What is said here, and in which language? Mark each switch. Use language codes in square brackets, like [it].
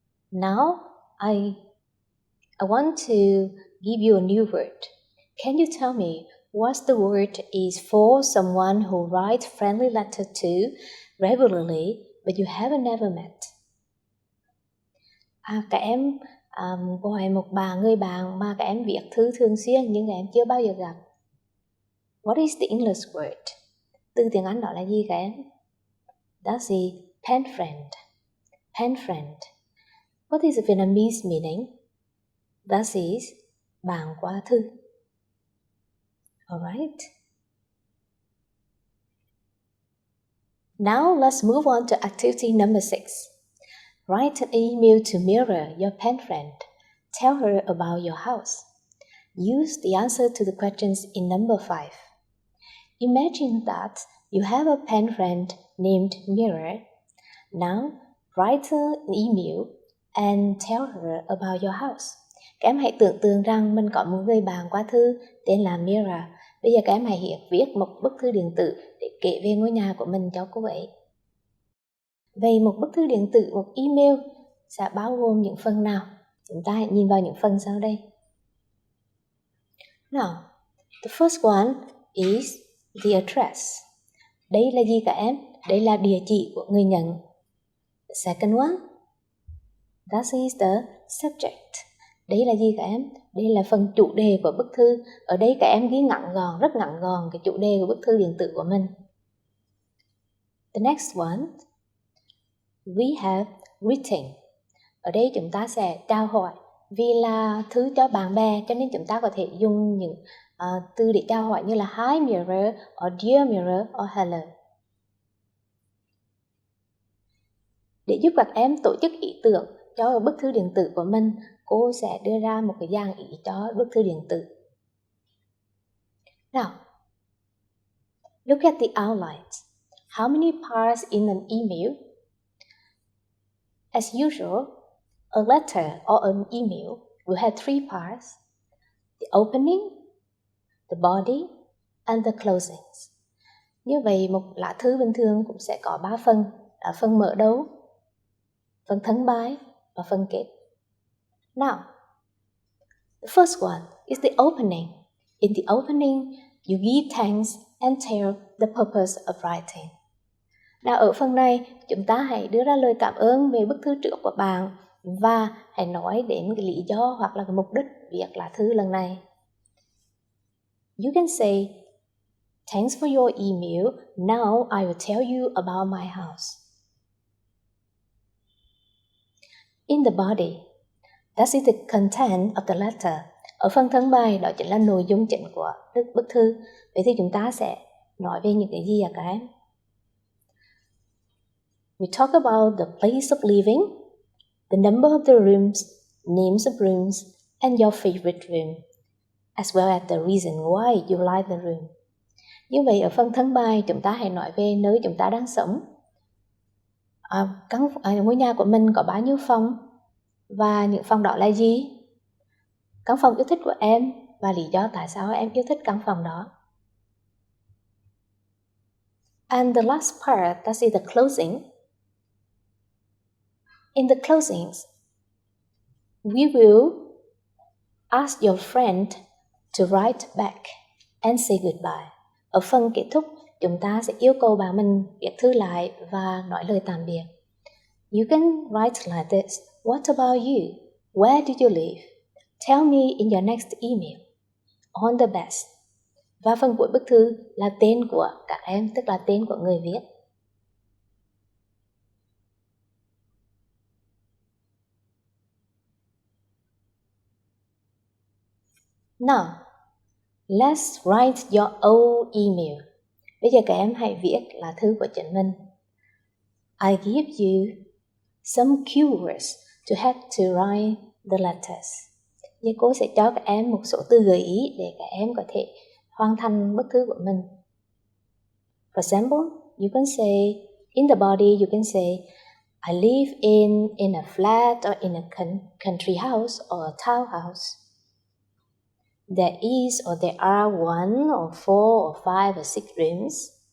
[en] Now I want to give you a new word. Can you tell me what the word is for someone who writes friendly letter to regularly but you haven't never met? [vi] Các em gọi một người bạn mà các em viết thư thường xuyên nhưng các em chưa bao giờ gặp. [en] What is the English word? [vi] Từ tiếng Anh đó là gì các em? [en] That's the pen friend. Pen friend. What is the Vietnamese meaning? That is [vi] bạn qua thư. [en] Alright. Now let's move on to activity number 6. Write an email to Mira, your pen friend. Tell her about your house. Use the answer to the questions in number 5. Imagine that you have a pen friend named Mira. Now, write an email and tell her about your house. [vi] Các em hãy tưởng tượng rằng mình có một người bạn qua thư tên là Mira. Bây giờ các em hãy viết một bức thư điện tử để kể về ngôi nhà của mình cho cô ấy. Vậy một bức thư điện tử, một email sẽ bao gồm những phần nào? Chúng ta hãy nhìn vào những phần sau đây. [en] Now, the first one is the address. [vi] Đây là gì các em? Đây là địa chỉ của người nhận. [en] The second one, that is the subject. [vi] Đây là gì các em? Đây là phần chủ đề của bức thư. Ở đây các em ghi ngắn gọn, rất ngắn gọn cái chủ đề của bức thư điện tử của mình. [en] The next one, we have greeting. [vi] Ở đây chúng ta sẽ chào hỏi. Vì là thư cho bạn bè cho nên chúng ta có thể dùng những từ để chào hỏi như là [en] Hi Mirror, or Dear Mirror, or Hello. [vi] Để giúp các em tổ chức ý tưởng cho bức thư điện tử của mình, cô sẽ đưa ra một cái dàn ý cho bức thư điện tử. [en] Now, look at the outlines. How many parts in an email? As usual, a letter or an email will have 3 parts: the opening, the body, and the closings. [vi] Như vậy, một lá thư bình thường cũng sẽ có 3 phần, là phần mở đầu, phần thân bài và phần kết. [en] Now, the first one is the opening. In the opening, you give thanks and tell the purpose of writing. [vi] Nào, ở phần này, chúng ta hãy đưa ra lời cảm ơn về bức thư trước của bạn và hãy nói đến cái lý do hoặc là cái mục đích viết lá thư lần này. [en] You can say, thanks for your email. Now I will tell you about my house. In the body, that is the content of the letter. [vi] Ở phần thân bài, đó chính là nội dung chính của bức thư. Vậy thì chúng ta sẽ nói về những cái gì ạ các em? [en] We talk about the place of living, the number of the rooms, names of rooms, and your favorite room, as well as the reason why you like the room. [vi] Như vậy ở phần thân bài chúng ta hãy nói về nơi chúng ta đang sống. Ngôi nhà của mình có bao nhiêu phòng và những phòng đó là gì? Căn phòng yêu thích của em và lý do tại sao em yêu thích căn phòng đó. [en] And the last part, that is the closing. In the closings, we will ask your friend to write back and say goodbye. [vi] Ở phần kết thúc, chúng ta sẽ yêu cầu bạn mình viết thư lại và nói lời tạm biệt. [en] You can write like this. What about you? Where did you live? Tell me in your next email. All the best. [vi] Và phần cuối bức thư là tên của các em, tức là tên của người viết. [en] Now, let's write your own email. [vi] Bây giờ các em hãy viết là thư của chính mình. [en] I give you some keywords to help to write the letters. [vi] Giờ cô sẽ cho các em một số từ gợi ý để các em có thể hoàn thành bức thư của mình. [en] For example, you can say, in the body, you can say, I live in a flat or in a country house or a townhouse. There is or there are 1 or 4 or 5 or 6 rooms.